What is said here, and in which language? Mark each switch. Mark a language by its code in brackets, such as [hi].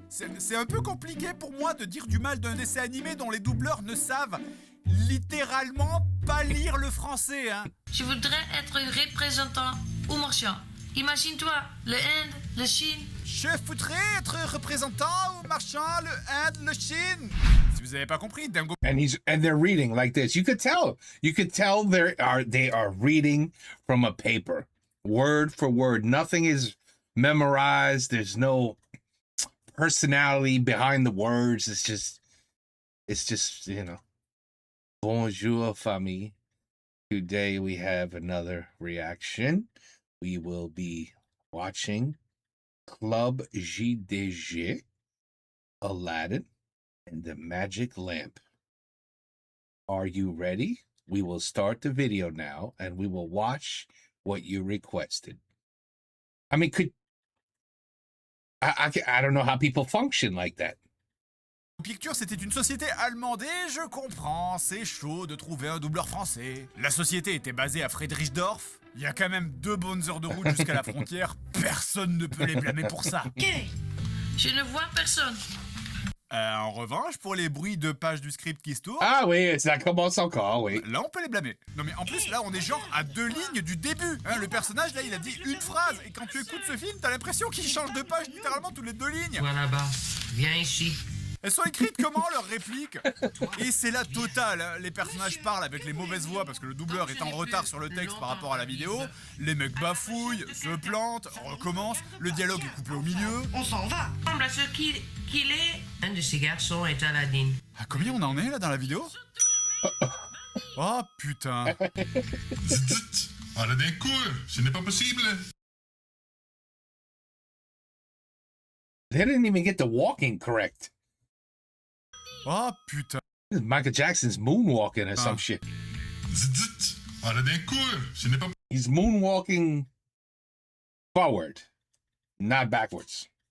[fr] C'est un peu compliqué pour moi de dire du mal d'un dessin animé dont les doubleurs ne savent littéralement pas lire le français, hein. Je voudrais être représentant ou marchand. Imagine-toi, le Inde, le Chine. Je voudrais être représentant ou marchand, le Inde, le Chine. Si vous avez pas compris, Dingo... [en] And they're reading like this. You could tell they are reading from a paper, word for word. Nothing is memorized. There's no personality behind the words. It's just, you know. [fr] Bonjour, famille. [en] Today we have another reaction. We will be watching Club JDG, Aladdin, and the Magic Lamp. Are you ready? We will start the video now, and we will watch what you requested. I mean, I don't know how people function like that. [fr] Pictures, c'était une société allemande et je comprends, c'est chaud de trouver un doubleur français. La société était basée à Friedrichsdorf. Il y a quand même 2 bonnes heures de route jusqu'à la frontière. Personne ne peut les blâmer pour ça. Ok, je ne vois personne. En revanche, pour les bruits de pages du script qui se tournent, Ah oui, ça commence encore, oui. là on peut les blâmer. Non mais en plus là on est genre à 2 lignes du début. Hein, le personnage là il a dit une phrase et quand tu écoutes ce film t'as l'impression qu'il change de page littéralement toutes les 2 lignes. Toi là-bas, viens ici. Elles sont écrites comment leurs répliques? Et c'est la totale, hein. Les personnages parlent avec les mauvaises voix parce que le doubleur est en retard sur le texte par rapport à la vidéo. Les mecs bafouillent, se plantent, recommencent, le dialogue est coupé au milieu. On s'en va. Ressemble à ce qu'il est. Un de ces garçons est Aladdin. Ah, combien on en est là dans la vidéo? Oh putain. Zut, Aladdin court, ce n'est pas possible. [en] They didn't even get the walking correct. [fr] Oh putain. [en] This is Michael Jackson's moonwalking or some shit. [fr] Zut, Aladdin court, ce n'est pas [en] He's moonwalking forward, not backwards.